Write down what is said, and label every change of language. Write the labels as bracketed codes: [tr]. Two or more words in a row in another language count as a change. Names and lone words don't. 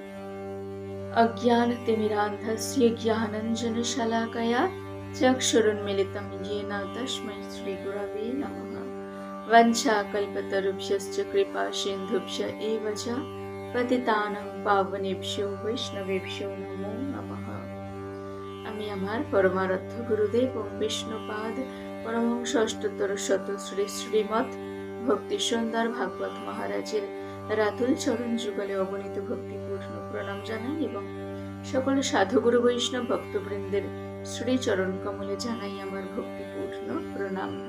[sa] अज्ञानतिमिरान्धस्य ज्ञानाञ्जनशलाकया चक्षुरुन्मीलितं येन तस्मै श्रीगुरवे नमः। वञ्चाकल्पतरुभ्यश्च कृपासिन्धुभ्य एव च पतितानां पावनेभ्यो वैष्णवेभ्यो नमो नमः। [bn] আমি আমার পরমারাধ্য গুরুদেব ও বিষ্ণুপাদ পরমহংস অষ্টোত্তর শত শ্রী শ্রীমৎ ভক্তি সুন্দর ভাগবত মহারাজের রাতুল চরণ যুগলে অবনীত ভক্তিপূর্ণ প্রণাম জানাই এবং সকল সাধুগুরু বৈষ্ণব ভক্তবৃন্দের শ্রীচরণ কমলে জানাই আমার ভক্তিপূর্ণ প্রণাম।